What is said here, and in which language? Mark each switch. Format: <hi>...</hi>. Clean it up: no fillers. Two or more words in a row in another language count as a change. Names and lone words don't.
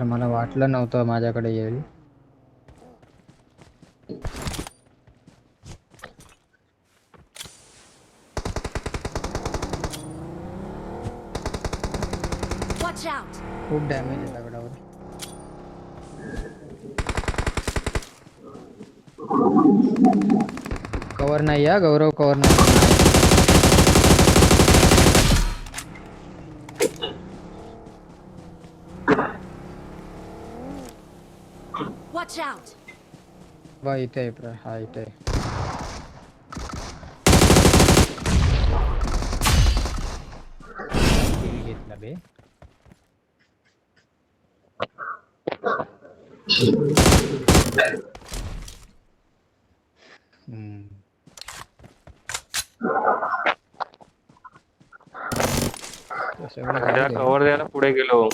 <mr>मला वाटलं नव्हतं माझ्याकडे येईल.</mr> <en>Watch out!</en> <mr>खूप डॅमेज आहे दगडावर. कवर नाही या गौरव. कवर नाही.</mr> <en>Watch out!</en> <mr>बा इथे आहे हा इथे आहे. किल घेतला बे. कव्हर द्यायला पुढे गेलो.</mr>